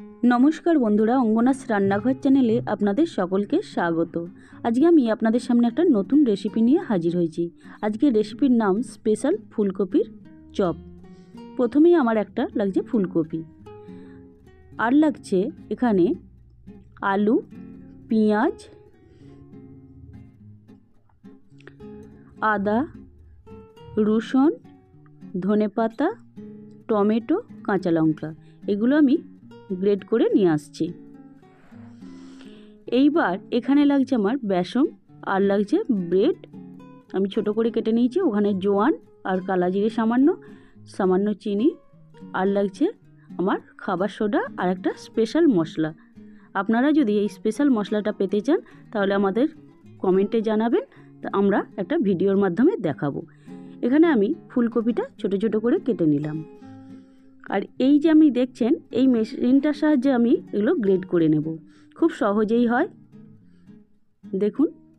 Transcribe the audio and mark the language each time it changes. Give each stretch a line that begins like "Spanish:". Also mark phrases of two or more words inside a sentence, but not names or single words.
Bangla: নমস্কার বন্ধুরা অঙ্গনাস রান্নাঘর চ্যানেলে আপনাদের সকলকে স্বাগত। আজকে আমি আপনাদের সামনে এক নতুন রেসিপি নিয়ে হাজির হয়েছি। আজকের রেসিপির নাম স্পেশাল ফুলকপির চপ। প্রথমেই আমার একটা লাগছে ফুলকপি আর লাগছে এখানে আলু, পেঁয়াজ, আদা, রসুন, ধনেপাতা, টমেটো, কাঁচা লঙ্কা এগুলো আমি গ্রেড করে নিয়ে আসছি। এইবার এখানে লাগছে আমার বেসন আর লাগছে ব্রেড আমি ছোট করে কেটে নিয়েছি। ওখানে জোয়ান আর কালো জিরে সামান্য চিনি আর লাগছে আমার খাবার সোডা আর একটা স্পেশাল মশলা। আপনারা যদি এই স্পেশাল মশলাটা পেতে চান তাহলে আমাদের কমেন্টে জানাবেন, তা আমরা একটা ভিডিওর মাধ্যমে দেখাবো। এখানে আমি ফুলকপিটা ছোট ছোট করে কেটে নিলাম আর এই যে আমি দেখছেন এই মেশিনটার সাহায্যে আমি এগুলো গ্রেড করে নেব। খুব সহজেই হয়, দেখুন।